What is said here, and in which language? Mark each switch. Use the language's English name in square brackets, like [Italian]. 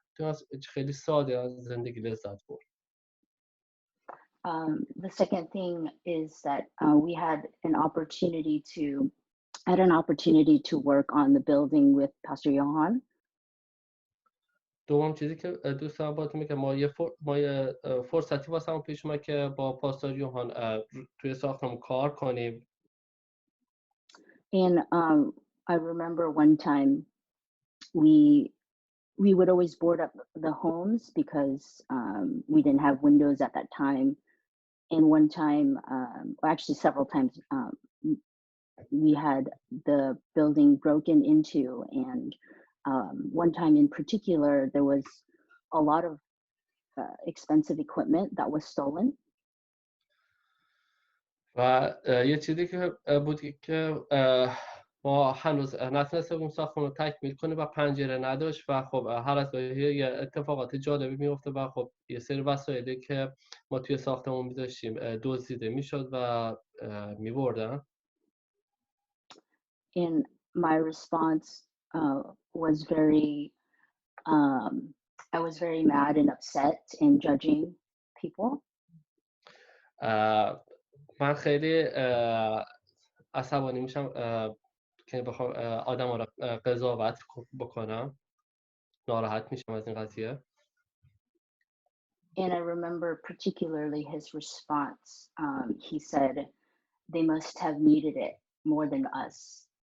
[Persian] تو خیلی ساده از زندگی لذت برد. [English] The second thing is that we had an opportunity to work on the building with Pastor Johan. [Persian] دوم چیزی که دوست دارم باهاتون میگم ما یه فرصتی واسمون پیش اومد که با پاستور یوحان توی ساختمون کار کنیم. [English] And I remember one time we would always board up the homes because we didn't have windows at that time. And one time, or actually several times, we had the building broken into, and one time in particular, there was a lot of expensive equipment that was stolen. [Persian] و یه چیزی که بود که ما هنوز نتونسته بودیم ساختمون رو تکمیل کنیم و پنجره نداشت و خب هر از گاهی یه اتفاقات جالبی میفته و خب یه سری وسایلی که ما توی ساختمون می‌داشتیم دزدیده میشد و می‌بردن. [English] And my response was I was very mad and upset and judging people. [Persian] من خیلی عصبانی میشم که بخوام آدم‌ها رو قضاوت بکنم. ناراحت میشم از این قضیه. [English] And I remember particularly his response. He said, "They must have needed it more than us."